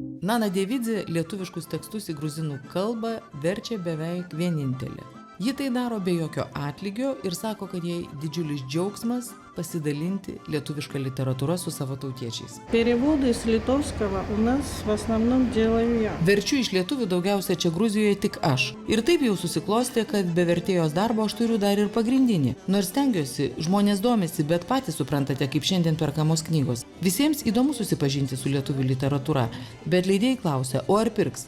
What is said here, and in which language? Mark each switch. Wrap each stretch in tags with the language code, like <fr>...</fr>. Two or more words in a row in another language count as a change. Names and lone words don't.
<lt>Nana Devidze lietuviškus tekstus į gruzinų kalbą verčia beveik vienintelė. Ji tai daro be jokio atlygio ir sako, kad jai didžiulis džiaugsmas pasidalinti lietuvišką literatūrą su savo tautiečiais.</lt> <ru>Переводы с литовского у нас в основном делаю я.</ru> <lt>Verčiu iš lietuvių daugiausia čia Gruzijoje tik aš. Ir taip jau susiklostė, kad be vertėjos darbo aš turiu dar ir pagrindinį. Nors stengiuosi, žmonės domisi, bet patys suprantate, kaip šiandien perkamos knygos. Visiems įdomu susipažinti su lietuvių literatūra, bet leidėjai klausia, o ar pirks?</lt>